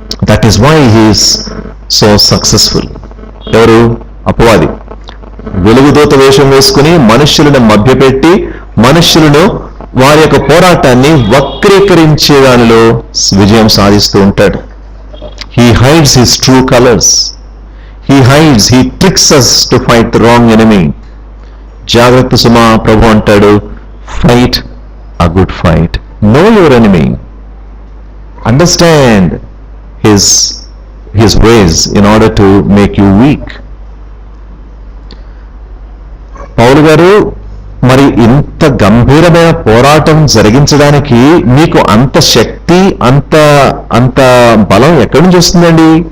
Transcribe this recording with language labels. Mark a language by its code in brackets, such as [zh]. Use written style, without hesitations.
[en] That is why he is so successful. [te] ఎవరు? అపవాది. వెలుగుదూత వేషం వేసుకుని మనుష్యులను మభ్యపెట్టి, మనుష్యులను వారి యొక్క పోరాటాన్ని వక్రీకరించే దానిలో విజయం సాధిస్తూ ఉంటాడు. [en] He hides his true colors. He tricks us to fight the wrong enemy. [te] జాగ్రత్త సుమా. ప్రభు అంటాడు, [en] fight a good fight. Know your enemy. Understand his ways in order to make you weak. [te] పౌలు గారు, మరి ఇంత గంభీరమైన పోరాటం జరిగించడానికి మీకు అంత శక్తి, అంత బలం ఎక్కడి నుంచి వస్తుందండి?